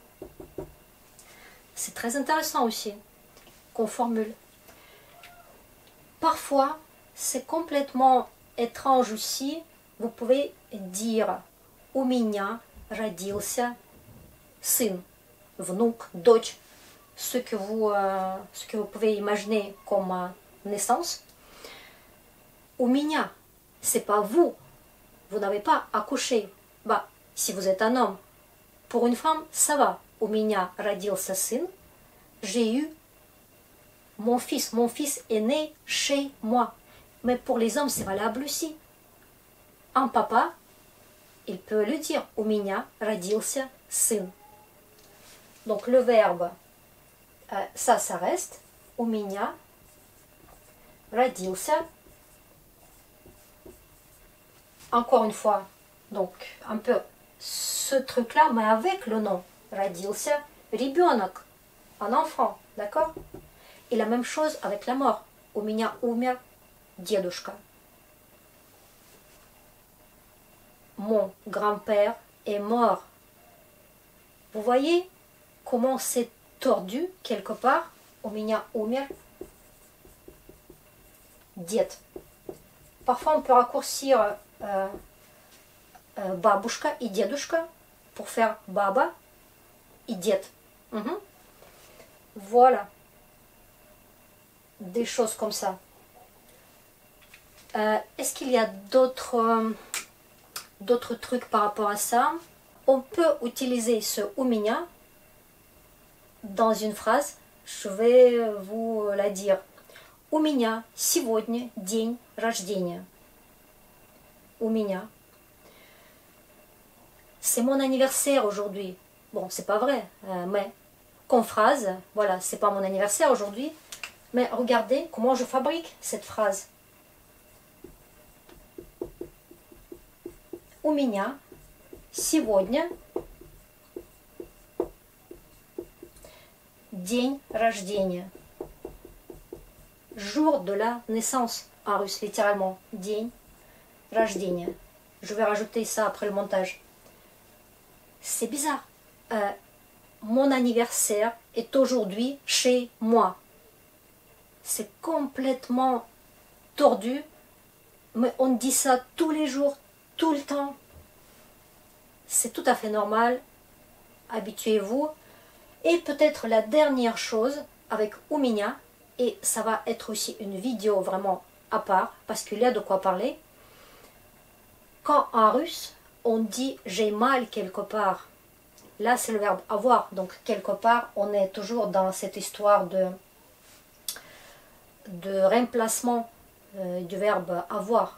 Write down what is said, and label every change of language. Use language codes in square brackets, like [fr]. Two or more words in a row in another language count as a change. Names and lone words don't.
[fr] C'est très intéressant aussi qu'on formule. Parfois, c'est complètement étrange aussi. Vous pouvez dire [ru] у меня родился сын. Внук, дочь, [fr] ce que vous pouvez imaginer comme naissance. [ru] У меня, [fr] c'est pas vous. Vous n'avez pas accouché. Bah, si vous êtes un homme. Pour une femme, ça va. [ru] У меня родился сын. [fr] J'ai eu mon fils. Mon fils est né chez moi. Mais pour les hommes, c'est valable aussi. Un papa, il peut le dire. [ru] У меня родился сын. [fr] Donc le verbe, ça reste. [ru] У меня родился. [fr] Encore une fois, donc un peu ce truc-là, mais avec le nom. [ru] Родился ребенок, [fr] un enfant, d'accord? Et la même chose avec la mort. [ru] У меня умер дедушка. [fr] Mon grand-père est mort. Vous voyez comment c'est tordu quelque part? [ru] У меня умер дед. [fr] Parfois on peut raccourcir [ru] бабушка и дедушка [fr] pour faire [ru] баба и дед. [fr] Voilà. Des choses comme ça. Est-ce qu'il y a d'autres trucs par rapport à ça? On peut utiliser ce [ru] у меня [fr] dans une phrase. Je vais vous la dire. [ru] У меня сегодня день рождения. У меня. [fr] C'est mon anniversaire aujourd'hui. Bon, c'est pas vrai, mais comme phrase, voilà, c'est pas mon anniversaire aujourd'hui. Mais regardez comment je fabrique cette phrase. [ru] У меня сегодня день рождения. [fr] Jour de la naissance en russe, littéralement. [ru] День рождения. [fr] Je vais rajouter ça après le montage. C'est bizarre. Mon anniversaire est aujourd'hui chez moi. C'est complètement tordu, mais on dit ça tous les jours, tout le temps. C'est tout à fait normal. Habituez-vous. Et peut-être la dernière chose avec [ru] у меня, [fr] et ça va être aussi une vidéo vraiment à part, parce qu'il y a de quoi parler. Quand en russe, on dit j'ai mal quelque part, là c'est le verbe avoir, donc quelque part on est toujours dans cette histoire de remplacement du verbe avoir.